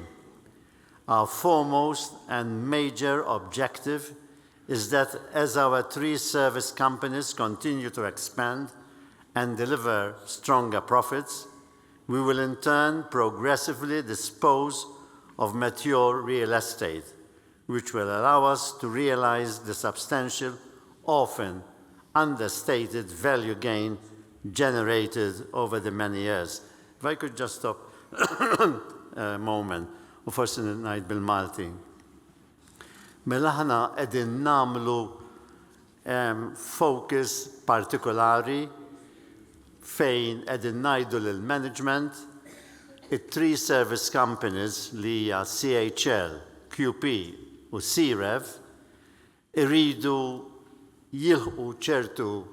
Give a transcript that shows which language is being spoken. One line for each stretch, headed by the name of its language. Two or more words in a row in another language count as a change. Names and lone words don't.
English: Our foremost and major objective is that as our 3 service companies continue to expand and deliver stronger profits, we will in turn progressively dispose of mature real estate, which will allow us to realize the substantial, often understated value gain generated over the many years. If I could just stop a moment,
Maltese: u forsi ngħid bil-Malti. Mela aħna qegħdin nagħmlu focus partikolari fejn qegħdin ngħidu lill-management it-3
English: service companies
Maltese: li hija CHL, QP u CREV iridu jilħqu ċertu